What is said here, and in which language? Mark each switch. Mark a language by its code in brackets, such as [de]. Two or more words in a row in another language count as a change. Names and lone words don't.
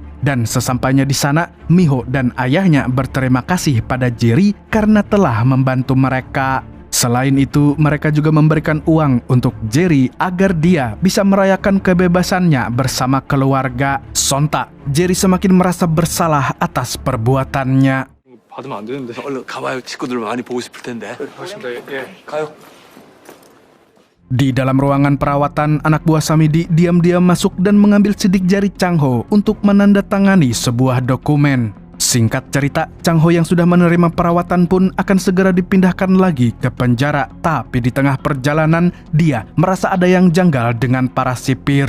[id] Dan sesampainya di sana, Miho dan ayahnya berterima kasih pada Jerry karena telah membantu mereka. Selain itu, mereka juga memberikan uang untuk Jerry agar dia bisa merayakan kebebasannya bersama keluarga. Sontak, Jerry semakin merasa bersalah atas perbuatannya. [ko] 받으면 안 되는데. 얼른 가봐요. 식구들 많이 보고 싶을 텐데. 고맙습니다. 예. 가요. [id] Di dalam ruangan perawatan, anak buah Samidi diam-diam masuk dan mengambil sidik jari Chang Ho untuk menandatangani sebuah dokumen. Singkat cerita, Chang Ho yang sudah menerima perawatan pun akan segera dipindahkan lagi ke penjara. Tapi di tengah perjalanan, dia merasa ada yang janggal dengan para sipir.